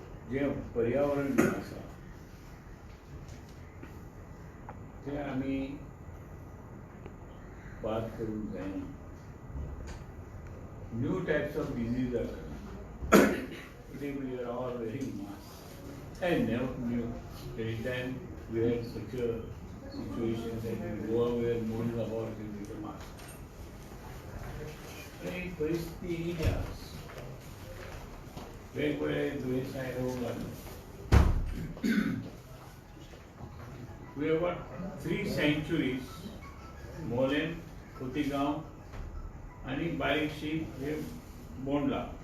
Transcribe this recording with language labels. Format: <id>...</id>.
<gom>जें पर्यावरण जें आसा तें आमी बाद करूंक जायना.</gom> <en>New types of disease are coming. Today we are all wearing masks. I never knew that time we had such a situation that in Goa we were moaning about it with a mask.</en> <gom>आणि परिस्थिती ही आज वेगवेगळे दुयेंसां येवंक लागले.</gom> <en>We have got 3 sanctuaries,</en> <gom>Mollem, Khotigao आणि बारीकशी हे बोंडला.</gom>